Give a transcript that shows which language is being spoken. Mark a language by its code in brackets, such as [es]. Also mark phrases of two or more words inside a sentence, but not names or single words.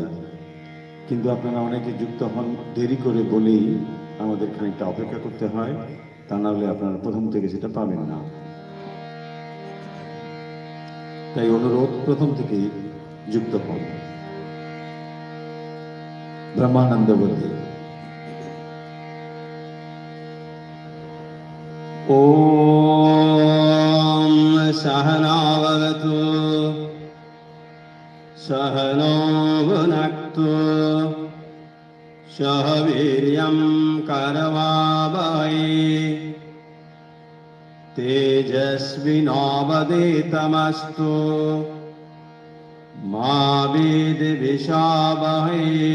[bn] কিন্তু আপনারা অনেকে যুক্ত হন দেরি করে বলেই আমাদের খানিকটা অপেক্ষা করতে হয়, তা না হলে আপনারা প্রথম থেকে সেটা পাবেন না। তাই অনুরোধ, প্রথম থেকেই যুক্ত হন। ব্রহ্মানন্দবল্লী। [sa] ॐ सहनावतु सहनो भुनक्तु सह वीर्यं करवावहै तेजस्विनावधीतमस्तु मा विद्विषावहै।